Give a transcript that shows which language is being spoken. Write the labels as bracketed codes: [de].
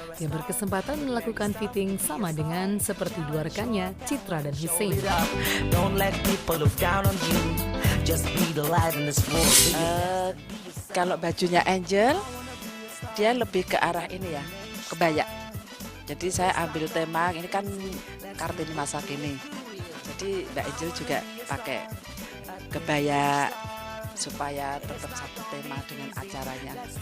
[id] Dia berkesempatan melakukan fitting sama dengan seperti dua rekannya, Citra dan Hussein. [en] don't let people look down on you. Just be the light in this world. [id] Kalau bajunya Angel, dia lebih ke arah ini ya, kebaya. Jadi saya ambil tema, ini kan Kartini masa kini. Jadi Mbak Angel juga pakai kebaya supaya tetap satu tema dengan acaranya.